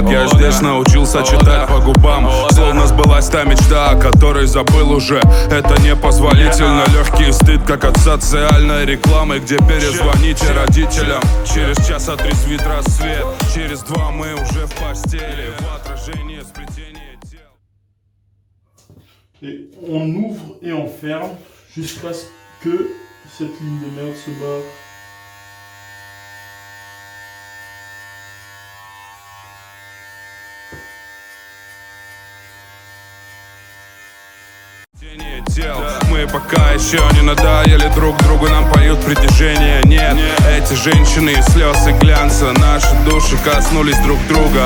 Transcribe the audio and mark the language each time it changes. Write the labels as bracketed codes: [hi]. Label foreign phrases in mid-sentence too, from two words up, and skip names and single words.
[ru] Я здесь научился читать по губам, словно сбылась та мечта, о которой забыл уже. Это непозволительно, легкий стыд, как от социальной рекламы, где перезвоните родителям. Через час отрезвит рассвет, через 2 мы уже в постели, в отражении сплетения тел. [fr] Et on ouvre et on ferme jusqu'à ce que cette ligne de merde se barre. [ru] Мы пока еще не надоели друг другу, нам поют притяжение. Нет, эти женщины из слез и глянца, наши души коснулись друг друга.